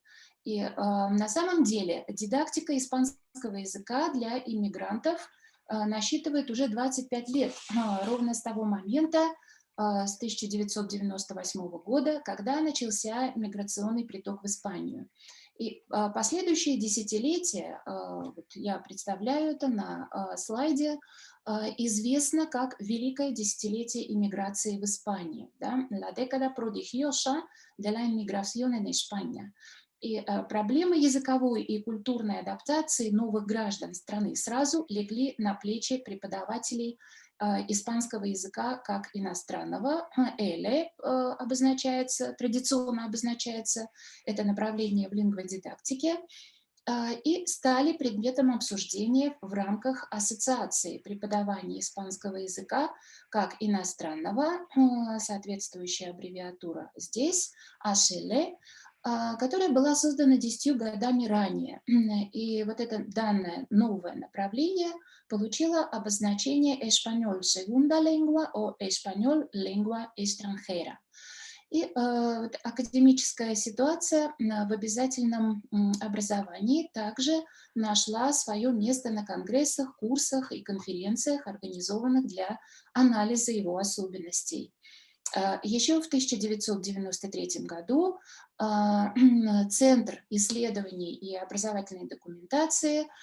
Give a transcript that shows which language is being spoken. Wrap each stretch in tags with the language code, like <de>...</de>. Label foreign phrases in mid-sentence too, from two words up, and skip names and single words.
<ru>И на самом деле дидактика испанского языка для иммигрантов насчитывает уже 25 лет, ровно с того момента, с 1998 года, когда начался миграционный приток в Испанию. И последующие десятилетия, вот я представляю это на слайде, известно как Великое десятилетие иммиграции в Испании, да?</ru> <es>La década prodigiosa de la inmigración en España.</es> <ru>И проблемы языковой и культурной адаптации новых граждан страны сразу легли на плечи преподавателей испанского языка как иностранного. ЭЛЕ обозначается, традиционно обозначается это направление в лингводидактике, и стали предметом обсуждения в рамках Ассоциации преподавания испанского языка как иностранного, соответствующая аббревиатура здесь, HL, которая была создана 10 годами ранее. И вот это данное новое направление получило обозначение</ru> <es>«Español segunda lengua»</es> <ru>о</ru> <es>«Español lengua extranjera».</es> <ru>И академическая ситуация в обязательном образовании также нашла свое место на конгрессах, курсах и конференциях, организованных для анализа его особенностей. Еще в 1993 году Центр исследований и образовательной документации</ru>